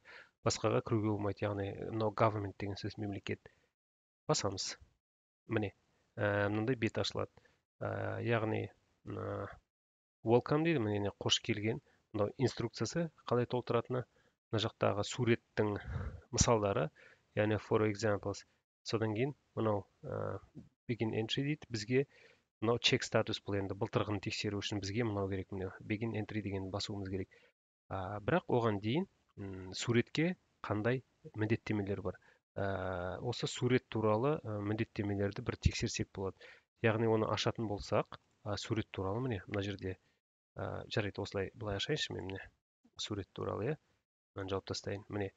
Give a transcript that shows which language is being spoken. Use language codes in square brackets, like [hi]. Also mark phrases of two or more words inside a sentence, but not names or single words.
[kk] Басқаға кіруге болмайды, яғни [en] no government [kk] деген сөз мемлекет. Басамыз. Міне, мынандай бет ашылады. Яғни welcome дейді, міне қош келген. Мынау инструкциясы қалай толтыратыны, мына жақтағы суреттің мысалдары, яғни [en] for examples. [kk] Содан кейін мынау [en] begin entry [kk] дейді, бізге мынау [en] check status [kk] бұл, енді былтырғыны тексеру үшін бізге мынау керек, міне [en] begin entry [kk] деген басуымыз керек. Бірақ оған дейін суретке қандай міндеттемелер бар. Осы сурет туралы міндеттемелерді бір тексерсек болады. Яғни оны ашатын болсақ, сурет туралы міне мына жерде жарайды, осылай былай ашайыншы мен, міне сурет туралы, мынаны жауып тастайын.